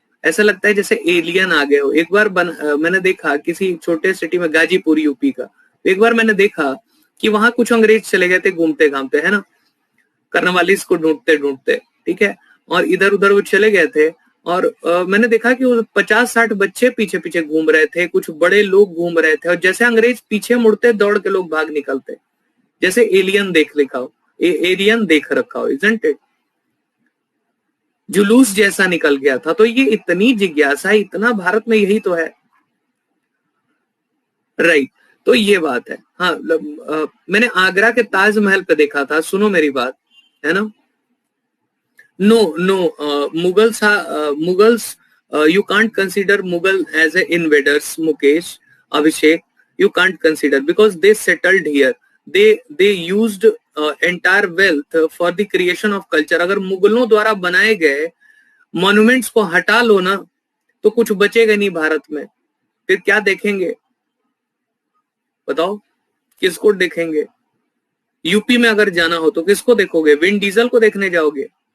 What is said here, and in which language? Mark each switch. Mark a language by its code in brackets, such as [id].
[hi] ऐसा लगता है जैसे एलियन आ गए हो। एक बार मैंने देखा किसी छोटे सिटी में, गाजीपुर यूपी का, एक बार मैंने देखा कि वहां कुछ अंग्रेज चले गए थे घूमते घामते, है ना, कर्नवालिस को ढूंढते ढूंढते, ठीक है, और इधर उधर वो चले गए थे, और मैंने देखा कि वो 50-60 बच्चे पीछे पीछे घूम रहे थे, कुछ बड़े लोग घूम रहे थे, और जैसे अंग्रेज पीछे मुड़ते दौड़ के लोग भाग निकलते, जैसे एलियन देख लिखा हो, एलियन देख रखा हो, [en] Isn't it? [hi] जुलूस जैसा निकल गया था। तो ये इतनी जिज्ञासा, इतना भारत में, यही तो है, राइट। तो ये बात है। हाँ, मैंने आगरा के ताजमहल पे देखा था, सुनो मेरी बात, है ना। [en] No, Mughals, you can't consider Mughal as a invaders, Mukesh, Abhishek, you can't consider, because they settled here, they used entire wealth for the creation of culture। [hi] अगर मुगलों द्वारा बनाए गए मॉन्यूमेंट्स को हटा लो ना, तो कुछ बचेगा नहीं भारत में, फिर क्या देखेंगे बताओ? किसको देखेंगे? यूपी में अगर जाना हो तो किसको देखोगे? विन डीजल को देखने जाओगे?